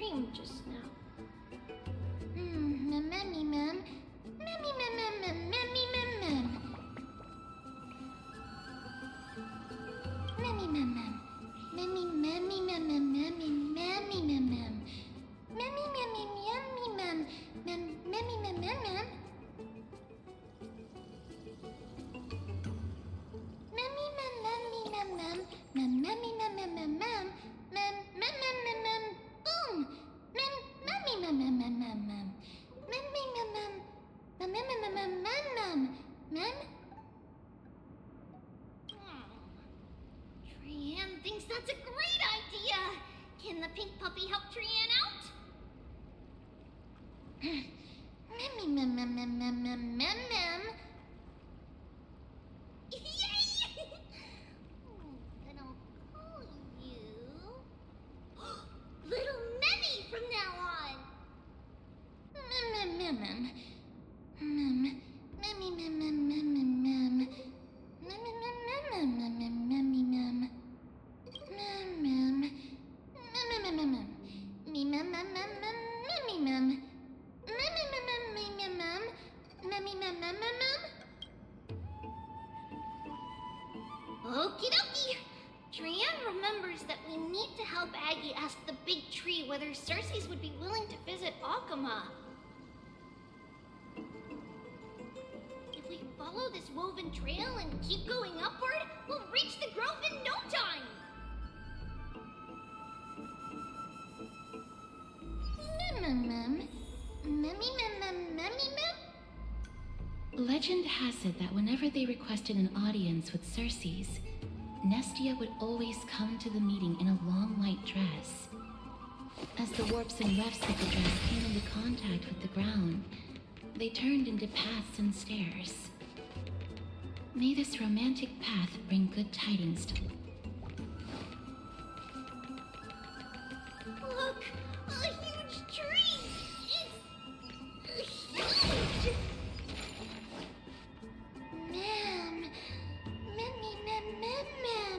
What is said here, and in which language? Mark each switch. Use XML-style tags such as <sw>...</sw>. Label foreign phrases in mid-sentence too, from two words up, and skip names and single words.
<en>just now. Mammy, mem. Mammy, mem, mem, mem, mammy, mem, mem. Mammy, mem, mem. Mammy, mammy, mem, mem, mammy, mammy, mem, mem. Mammy, mammy, yummy, mem. Mem, mammy, mem, mem, mem. Mammy, mem, mammy, mem, mem. Mem, mammy, mem, mem, mem, mem. Mem, mem, mem, mem, mem. Boom! Mem, mammy, mem, mem, mem, mem, mem. Mem, mem, mem, mem. Mem, mem, mem, mem, mem, mem, mem. Mem? Trian thinks that's a great idea! Can the pink puppy help Trian out? Mammy, mem, mem, mem, mem, mem, mem, mem. Yay! Then I'll call you... Little Memmy from now on! Mem, mem, mem, mem. Mem. Memmy, mem, mem, mem, mem, mem. Mem, mem, mem, mem, mem, mem, memmy, mem. Mem, mem. Mem, mem, mem, mem, mem. Me, mem, mem, mem, mem, memmy, mem. Mem, mem, mem, mem, me, mem, mem. Memmy, mem, mem, mem, mem. Okie dokie! Trian remembers that we need to help Aggie ask the big tree whether Cersei's would be willing to visit Akama. If we follow this woven trail and keep going upward, we'll reach the grove in no time! Mem, mem, mem. Memmy, mem, mem, memmy, mem. Legend has it that whenever they requested an audience with Cersei's, Nestia would always come to the meeting in a long white dress. As the warps and wefts of the dress came into contact with the ground, they turned into paths and stairs. May this romantic path bring good tidings to... Look! A huge tree! It's... huge! Mem. Memmy, mem, mem, mem.</en>